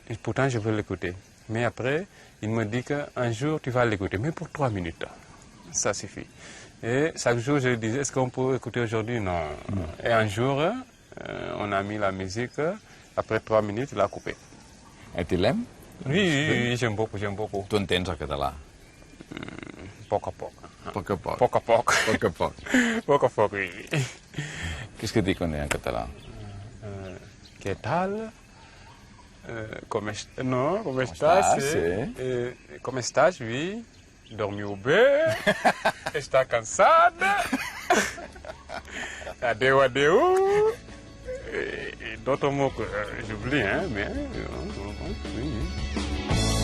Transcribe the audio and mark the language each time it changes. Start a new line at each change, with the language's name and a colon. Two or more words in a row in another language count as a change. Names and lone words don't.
French: Et pourtant, je veux l'écouter. Mais après, il me dit qu'un jour, tu vas l'écouter, mais pour 3 minutes. Ça suffit. Et chaque jour, je lui disais, est-ce qu'on peut écouter aujourd'hui? Non. Et un jour, on a mis la musique. Après 3 minutes, il a coupé. Et tu l'aimes? Oui, j'aime beaucoup, j'aime beaucoup.
Catalan: Tu entens el català? Poc a poc. Poc a poc. Poc a poc. Poc a poc. Poc a poc,
French: oui. Qu'est-ce que tu connais en català?
Spanish: ¿Qué tal? Non, ¿cómo estás? ¿Cómo estás? Oui.
Portuguese: Dormiu bem?
Spanish: Está cansada?
Catalan: Adeu, adeu.
French: Et d'autres mots que j'oublie, hein, mais oui.